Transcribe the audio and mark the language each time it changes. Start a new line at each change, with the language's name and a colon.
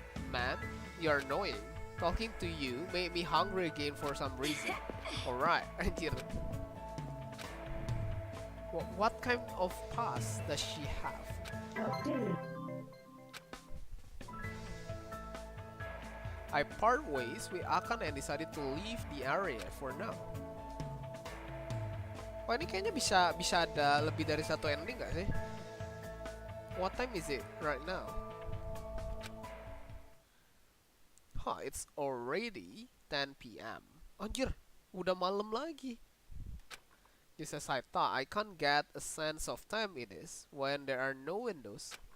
English: Man, you're annoying. Talking to you made me hungry again for some reason. Alright, anjir. What kind of past does she have? I part ways with Akan and decided to leave the area for now.
Indonesian: Wah, ini kayaknya bisa ada lebih dari satu ending gak sih?
English: What time is it right now? It's already 10 p.m.
Indonesian: Anjir, udah malam lagi.
English: Just as I thought, I can't get a sense of time it is when there are no windows.